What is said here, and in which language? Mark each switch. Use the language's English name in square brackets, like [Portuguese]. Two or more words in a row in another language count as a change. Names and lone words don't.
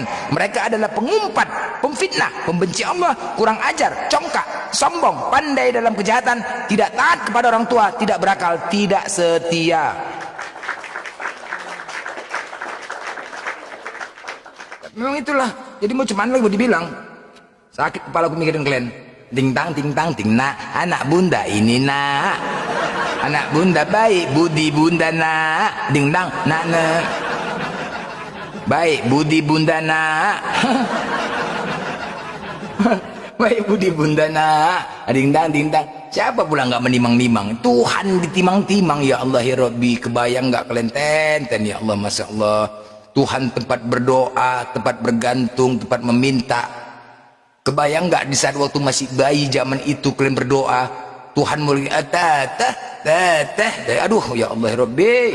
[Indonesian] Mereka adalah pengumpat, pemfitnah, pembenci Allah, kurang ajar, congkak, sombong, pandai dalam kejahatan, tidak taat kepada orang tua, tidak berakal, tidak setia. Memang itulah. Jadi mau cuman lagi mau dibilang, sakit kepala aku mikirin kalian. Ting tang ting tang ting nak, anak bunda ini nak, anak bunda baik budi bunda nak, ding dang nak nak, baik budi bunda nak, baik budi bunda nak, ding dang ding dang. Siapa pula nggak menimang-nimang? Tuhan ditimang-timang. [Arabic] Ya Allah ya Rabbi, [Indonesian] kebayang nggak kalian? Ten [Arabic] ya Allah, masya Allah. [Indonesian] Tuhan tempat berdoa, tempat bergantung, tempat meminta. Kebayang nggak di saat waktu masih bayi zaman itu kalian berdoa, Tuhan mulai aduh [Arabic] ya Allah ya Rabbi.